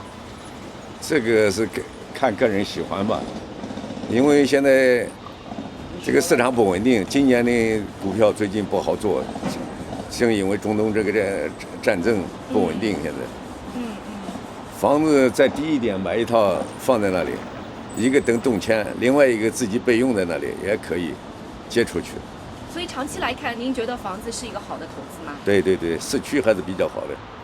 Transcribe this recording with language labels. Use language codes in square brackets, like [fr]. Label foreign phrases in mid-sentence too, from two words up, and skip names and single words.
[zh] 這個是看個人喜歡吧，因為現在這個市場不穩定，今年的股票最近不好做，正因為中東這個戰爭不穩定，現在。房子再低一點買一套放在那裡， 一个等动迁，另外一个自己备用在那里也可以借出去。所以长期来看，您觉得房子是一个好的投资吗？对对对，市区还是比较好的。